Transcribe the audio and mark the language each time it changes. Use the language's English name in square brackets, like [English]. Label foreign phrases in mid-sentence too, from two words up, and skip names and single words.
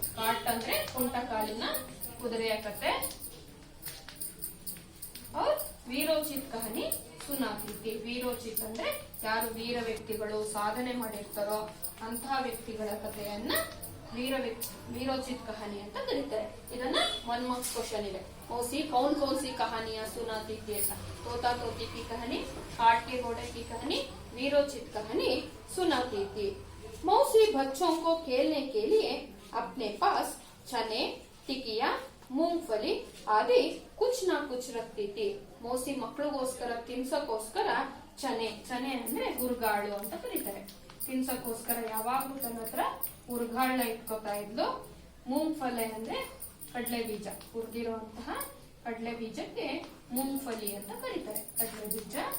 [Kannada] ಕಾಟ್ ಅಂದ್ರೆ ಕುಂಟ ಕಾಲಿನ ಕುದುರೆಯ ಕತೆ, [Hindi] और वीरोचित कहानी सुनाती थी. [Kannada] ವೀರೋಚಿತ್ ಅಂದ್ರೆ ಯಾರು ವೀರ ವ್ಯಕ್ತಿಗಳು ಸಾಧನೆ ಮಾಡಿರ್ತಾರೋ ಅಂತಹ ವ್ಯಕ್ತಿಗಳ ಕಥೆಯನ್ನ [Hindi] वीरोचित कहानी [Kannada] ಅಂತ ಕರೀತಾರೆ. ಇದನ್ನ 1 ಮಾರ್ಕ್ಸ್ ಕ್ವಶನ್ ಇದೆ. [Hindi] मौसी कौन कौन सी कहानियां सुनाती थी ऐसा, तोता तोती की कहानी, काट के घोड़े की कहानी, वीरोचित कहानी सुनाती थी. मौसी बच्चों को खेलने के लिए अपने पास चने, टिकिया, मूंगफली आदि कुछ ना कुछ रखती थी. [Kannada] मौसी ಮಕ್ಕಳಿಗೋಸ್ಕರ ತಿನ್ಸಕ್ಕೋಸ್ಕರ ಚನೆ ಅಂದ್ರೆ ಹುರುಗಾಳು ಅಂತ ಕರೀತಾರೆ. ತಿನ್ಸಕ್ಕೋಸ್ಕರ ಯಾವಾಗ್ಲೂ ತನ್ನ ಹತ್ರ ಹುರುಗಾಳನ್ನ ಇಟ್ಕೋತಾ ಇದ್ಲು. ಮೂಂಗ್ಫಲೆ ಅಂದ್ರೆ ಕಡಲೆ ಬೀಜ, ಹುರಿದಿರುವಂತಹ ಕಡಲೆ ಬೀಜಕ್ಕೆ ಮೂಂಗ್ಫಲಿ ಅಂತ ಕರೀತಾರೆ, ಕಡಲೆ ಬೀಜ.